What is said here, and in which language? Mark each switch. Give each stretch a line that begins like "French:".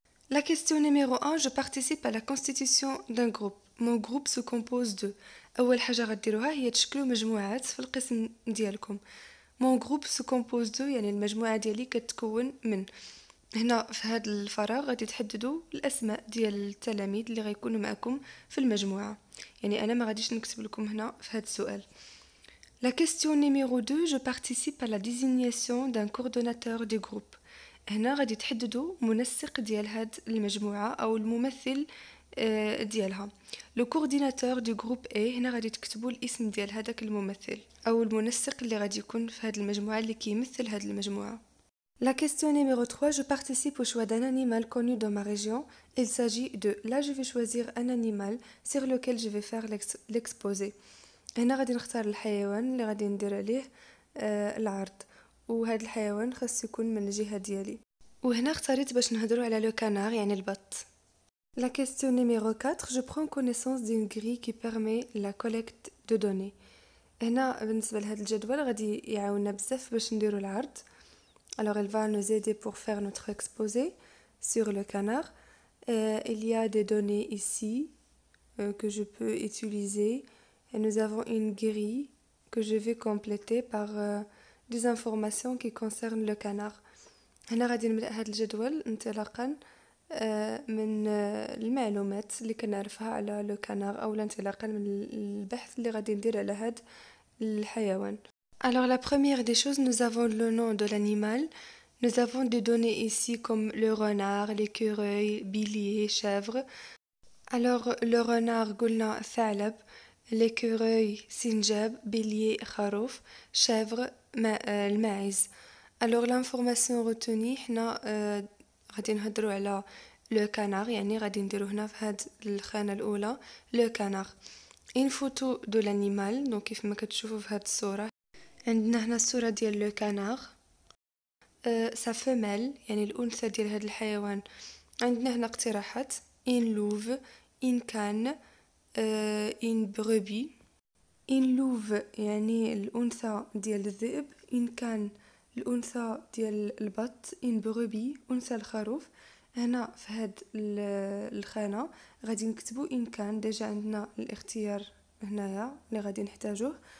French: La question numéro 1, je participe à la constitution d'un groupe. Mon groupe se compose de.
Arabic: أول حاجة غديروها هي تشكلوا مجموعات في القسم ديالكم.
French: Mon groupe se compose de
Arabic: يعني المجموعة ديالي كتكون من. هنا في هذا الفراغ غادي تحددوا الأسماء ديال التلاميذ اللي غيكونوا معكم في المجموعة. يعني أنا ما غاديش نكتب لكم هنا في هذا السؤال.
French: La question numéro 2, je participe à la désignation d'un coordonnateur du groupe.
Arabic: هنا غادي تحددوا منسق ديال هاد المجموعة أو الممثل ديالها.
French: لو كورديناتور دو جروب
Arabic: A هنا غادي تكتبوا الاسم ديال هذاك الممثل أو المنسق اللي غادي يكون في هاد المجموعة اللي كيمثل هاد المجموعة.
French: La question numéro 3, je participe au choix d'un animal connu dans ma région. Il s'agit de là je vais choisir un animal sur lequel je vais faire l'exposé.
Arabic: هنا غادي نختار الحيوان اللي غادي ندير عليه العرض وهذا الحيوان خاص يكون من الجهة ديالي. وهنا اختاريت باش نهضروا على لو كانار يعني البط.
French: La question numéro 4, je prends connaissance d'une grille qui permet la collecte de données.
Arabic: هنا بالنسبة لهذا الجدول غادي يعاوننا بزاف باش نديروا العرض.
French: Alors elle va nous aider pour faire notre exposé sur le canard. Il y a des données ici que je peux utiliser. Et nous avons une grille que je vais compléter par des informations qui concernent le canard.
Arabic: هنا غادي نملأ هذا الجدول انطلاقا من المعلومات اللي كنعرفها على لو كانار أو انطلاقا من البحث اللي غادي ندير على هذا الحيوان.
French: Alors la première des choses, nous avons le nom de l'animal. Nous avons des données ici comme le renard, l'écureuil, bélier, chèvre. Alors le renard
Arabic: قلنا ثعلب,
French: l'écureuil سنجاب, bélier خروف, chèvre الماعز. Alors l'information retenue
Arabic: حنا غادي نهضروا على لو كانار يعني غادي نديرو هنا في هاد الخانة الأولى لو كانار.
French: une photo de l'animal donc
Arabic: كيف ما كتشوفوا في هاد الصورة عندنا هنا الصورة ديال لو كانار
French: sa femelle
Arabic: يعني الأنثى ديال هاد الحيوان. عندنا هنا اقتراحات
French: une louve, une cane, une brebis.
Arabic: une louve يعني الأنثى ديال الذئب, une cane الأنثى ديال البط, une brebis أنثى الخروف. هنا في هاد الخانة غادي نكتبوا إن كان ديجا عندنا الاختيار هنايا اللي غادي نحتاجوه.